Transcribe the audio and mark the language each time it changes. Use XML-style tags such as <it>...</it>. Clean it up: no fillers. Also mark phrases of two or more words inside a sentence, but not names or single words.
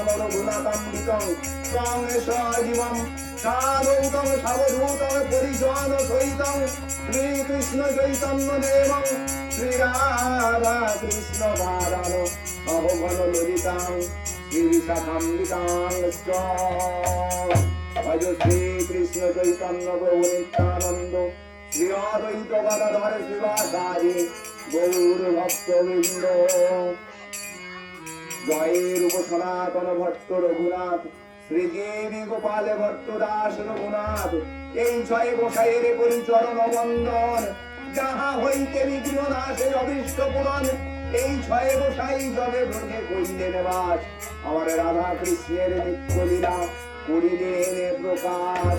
<sa>रघुनाथान्वितं तं सजीवं साधुतं सावधूतं परिजनसहितं श्रीकृष्ण चैतन्यदेवं श्रीराधा कृष्ण बालां सहगण ललितां श्रीविशाखान्वितांश्च भज श्रीकृष्ण चैतन्य प्रभु नित्यानन्द श्री अद्वैत गदाधर शिवाचार्य गौर भक्तवृंद।</sa> <bn>জয় রূপ সনাতন ভট্ট রঘুনাথ শ্রীদেবী গোপাল ভট্ট দাস রঘুনাথ এই জয় গোসাইয়ের পরিচরণ বন্দন যাহা হইতে বিঘ্ন নাশের অভীষ্ট পূরণ। এই জয় গোসাই জবে ব্রজে কইলেন বাস আমার রাধা কৃষ্ণের নিত্য লীলা করিলেন প্রকাশ।</bn>